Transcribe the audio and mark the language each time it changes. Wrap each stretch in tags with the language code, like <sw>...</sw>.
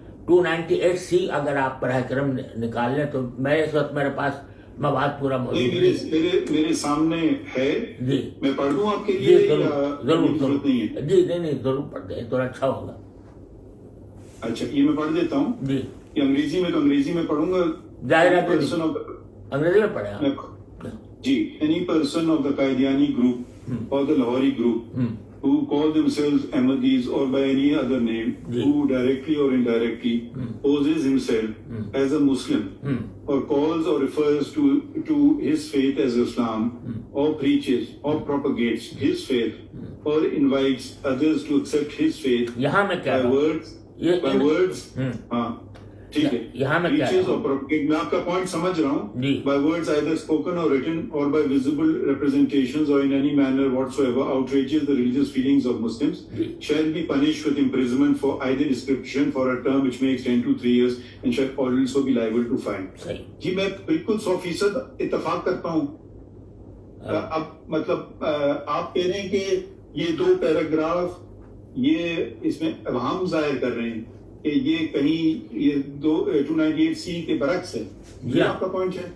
<ur>298C اگر آپ براہ کرم نکال لیں تو اس وقت میرے پاس مواد پورا موجود ہے. میرے سامنے ہے. جی میں پڑھ دوں آپ کے جی لیے؟ ضرور نہیں ہے. جی نہیں ضرور پڑھ دیں تو اچھا ہوگا. اچھا یہ میں پڑھ دیتا ہوں. جی یہ انگریزی میں تو انگریزی میں پڑھوں گا. ظاہر ہے انگریزی میں پڑھیں آپ. جی.</ur> <en>Any person of the Qadiani group or the Lahori group who call themselves Ahmadis or by any other name, who directly or indirectly poses himself as a Muslim or calls or refers to his faith as Islam, or preaches or propagates his faith or invites others to accept his faith</en> <ur>یہاں میں کیا</ur> <en>by words</en> <ur>ہاں ٹھیک ہے. یہاں میں کیا</ur> <en>preaches or propagate.</en> <ur>میں آپ کا پوائنٹ سمجھ رہا ہوں. جی.</ur> <en>by words either spoken or written or by visible representations or in any manner whatsoever outrages the religious feelings of Muslims shall be punished with imprisonment for either description for a term which may extend to 3 years and shall also be liable to fine.</en> <ur>جی میں بالکل 100% اتفاق کرتا ہوں. اب مطلب آپ کہہ رہے ہیں کہ یہ 2 پیراگراف یہ اس میں ابہام ظاہر کر رہے ہیں کہ یہ کہیں یہ 298C کے برعکس ہے. یہ آپ کا پوائنٹ ہے؟</ur>